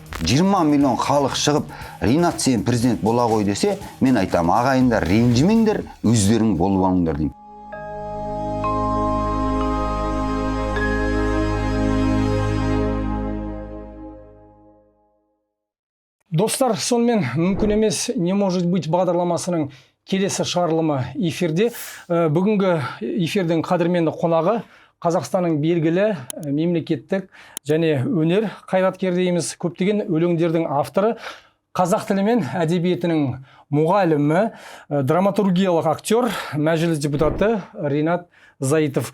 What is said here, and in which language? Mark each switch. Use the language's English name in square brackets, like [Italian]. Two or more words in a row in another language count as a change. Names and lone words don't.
[Kazakh] 20 миллион халық шығып, Ринат сен президент бола ғой десе, мен айтам, ағайындар ренжімеңдер, өздерің болып алыңдар деймін. Достар, сонымен мүмкін емес [Russian] не может быть [Kazakh] бағдарламасының келесі шығарылымы эфирде. Бүгінгі эфирдің қадірменді қонағы Қазақстанның белгілі мемлекеттік және өнер қайраткері дейміз, көптеген өлеңдердің авторы, қазақ тілі мен әдебиетінің мұғалімі, драматургиялық актер, мәжіліс депутаты Ринат Зайытов.